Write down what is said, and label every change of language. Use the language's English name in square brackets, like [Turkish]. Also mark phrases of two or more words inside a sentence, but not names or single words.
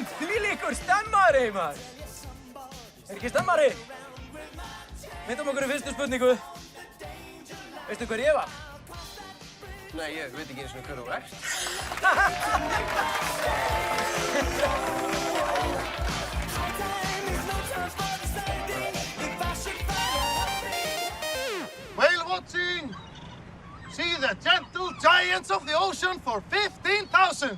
[Icelandic] Þvílíkur stemmari, maður. Er ekki stemmari? Myndum okkur í fyrstu spurningu. Veistu hver ég var? Nei, ég veit ekki eins og hver þú ert. [English] Whale watching. See the gentle giants of the ocean for 15,000.